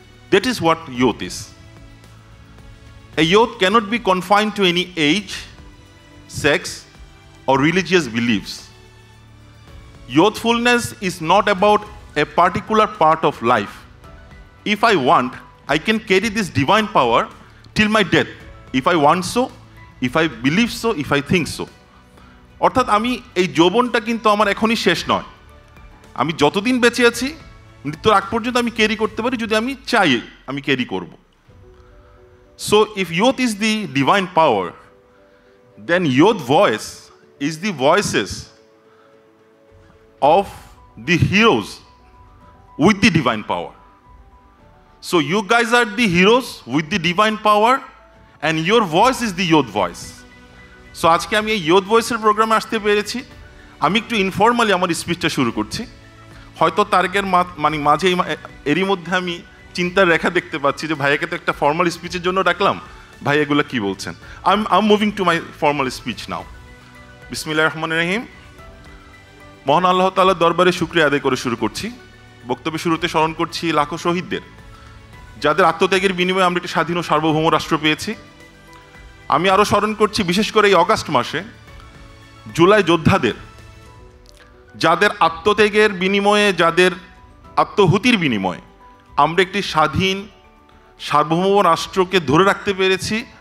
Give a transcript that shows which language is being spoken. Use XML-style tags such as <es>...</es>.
<en>That is what youth is. A youth cannot be confined to any age, sex, or religious beliefs. Youthfulness is not about a particular part of life. If I want, I can carry this divine power till my death. If I want so, if I believe so, if I think so.</en> <bn>অর্থাৎ আমি এই যৌবনটা কিন্তু আমার এখনই শেষ নয়। আমি যতদিন বেঁচে আছি মৃত্যুর আগ পর্যন্ত আমি ক্যারি করতে পারি, যদি আমি চাই আমি ক্যারি করব।</bn> <en>So if youth is the divine power, then youth voice is the voices of the heroes with the divine power. So you guys are the heroes with the divine power and your voice is the youth voice.</en> <bn>So আজকে আমি এই youth voice এর প্রোগ্রামে আসতে পেরেছি। আমি একটু informally আমার স্পিচটা শুরু করছি। হয়তো তারকের মাঝে এরই মধ্যে আমি চিন্তার রেখা দেখতে পাচ্ছি যে ভাইয়াকে তো একটা ফর্মাল স্পিচের জন্য ডাকলাম, ভাই এগুলো কি বলছেন।</bn> <en>I'm moving to my formal speech now.</en> <bn>বিসমিল্লাহির রহমানির রহিম। মহান আল্লাহ তাআলার দরবারে শুকরিয়া আদায় করে শুরু করছি। বক্তব্যের শুরুতে স্মরণ করছি লাখো শহীদদের, যাদের আত্মত্যাগের বিনিময়ে আমরা একটি স্বাধীন ও সার্বভৌম রাষ্ট্র পেয়েছি। আমি আরও স্মরণ করছি বিশেষ করে এই অগাস্ট মাসে জুলাই যোদ্ধাদের, যাদের আত্মত্যাগের বিনিময়ে, যাদের আত্মহুতির বিনিময়ে আমরা একটি স্বাধীন সার্বভৌম রাষ্ট্রকে ধরে রাখতে পেরেছি।</bn>